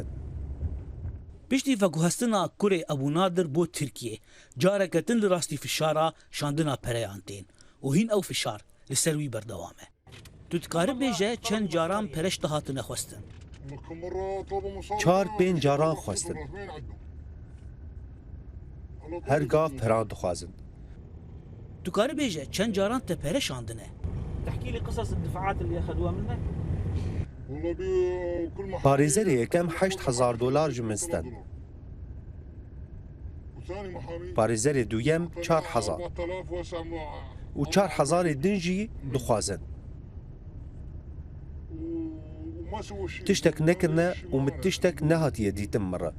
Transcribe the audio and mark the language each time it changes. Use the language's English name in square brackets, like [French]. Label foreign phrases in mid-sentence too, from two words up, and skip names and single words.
[Kurdish] Piştî veguhestina kurê Ebûnadir bo Tirkiye careke din li rastî fişara şandina pereyan tên û hîn ew fişar li ser wî berdewam e. Tu dikarî bêje çend caran pereş de hatine xwestin? 4-5 caran xwestin. Her gav peran dixwazin. Tu karî bêje çend caran te pereşandine? [Arabic] تحكي لي قصص الدفعات اللي اخذوها منك؟ [Kurdish] Parêzerê yekem $8,000 ji min stin. Parêzerê duyem 4,000 û 4,000 din jî dixwazin. Tiştek nekirine û min tiştek nehatiye dîtin min re.